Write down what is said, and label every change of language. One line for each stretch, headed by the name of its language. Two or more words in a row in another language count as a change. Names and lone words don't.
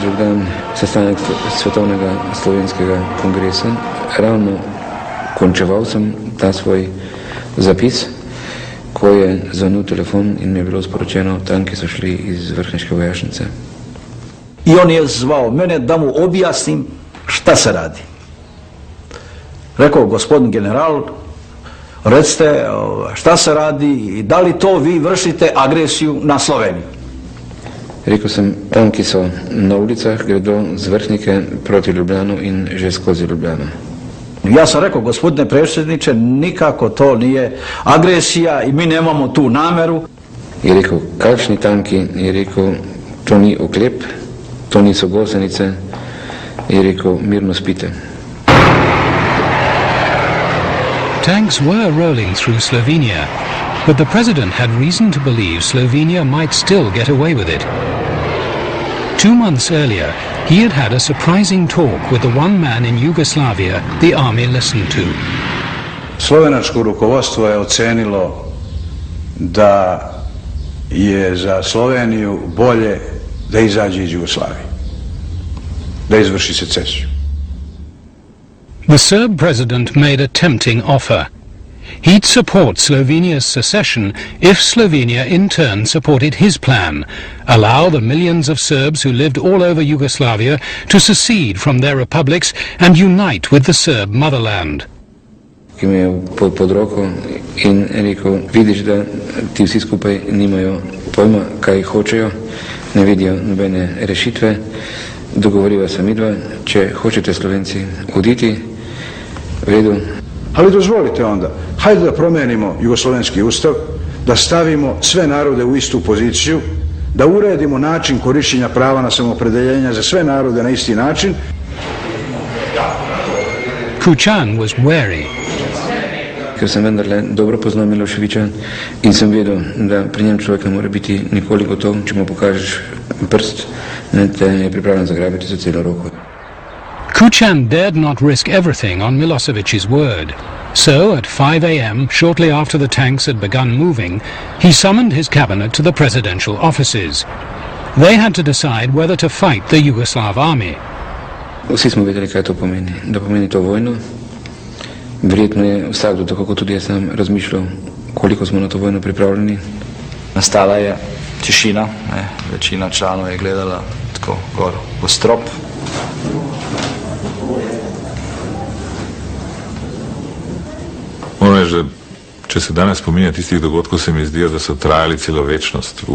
Slovenian: drug dan sestanek Svetovnega slovenskega kongresa, ravno končeval sem ta svoj zapis, ko je zvonil telefon in mi je bilo sporočeno, tanki so šli iz vrhniške vojašnice.
Serbian: I on je zvao mene da mu objasnim šta se radi. Rekao, gospodin general, recite šta se radi i da li to vi vršite agresiju na Sloveniju?
Slovenian: Rekel sem, tanki so na ulicah, gredo z vrhnike proti Ljubljanu in že skozi Ljubljano.
Serbian: Ja sam rekao, gospodine predsjedniče, nikako to nije agresija i mi nemamo tu nameru.
Slovenian: Je rekel, kakšni tanki? Je rekel, to ni oklep, to niso gosenice. Je rekel, mirno spite.
English: Tanks were rolling through Slovenia, but the president had reason to believe Slovenia might still get away with it. 2 months earlier, he had had a surprising talk with the one man in Yugoslavia the army listened to.
Serbian: Slovenačko rukovodstvo je ocenilo da je za Sloveniju bolje da izađe iz Jugoslavije, da izvrši secesiju.
English: The Serb president made a tempting offer. He'd support Slovenia's secession if Slovenia in turn supported his plan, allow the millions of Serbs who lived all over Yugoslavia to secede from their republics and unite with the Serb motherland.
Slovenian: Ki me je pod roko in rekel, vidiš, da ti vsi skupaj nimajo pojma, kaj hočejo, ne vidijo nobene rešitve, dogovoriva se midva, če hočete Slovenci oditi, v redu.
Serbian: Ali dozvolite onda, hajde da promijenimo jugoslovenski ustav, da stavimo sve narode u istu poziciju, da uredimo način korištenja prava na samoopredeljenje za sve narode na isti način.
English: Kučan was wary.
Slovenian: Ker sem vendarle dobro poznal Miloševića in sem vedel, da pri njem človek ne more biti nikoli gotov, če mu pokažeš prst, ne te je pripravljen zagrabiti za celo roko.
English: Kučan dared not risk everything on Milosevic's word. So, at 5 a.m., shortly after the tanks had begun moving, he summoned his cabinet to the presidential offices. They had to decide whether to fight the Yugoslav army.
Slovenian: Vsi smo vedeli, kaj to pomeni. Da pomeni to vojno. Verjetno je vsakdo, tako kot tudi jaz sam, razmišljal, koliko smo na to vojno pripravljeni. Nastala je tišina, večina članov je gledala tako gor v strop. Moram reči, da če se danes spominja tistih dogodkov, se mi zdi, da so trajali celo večnost.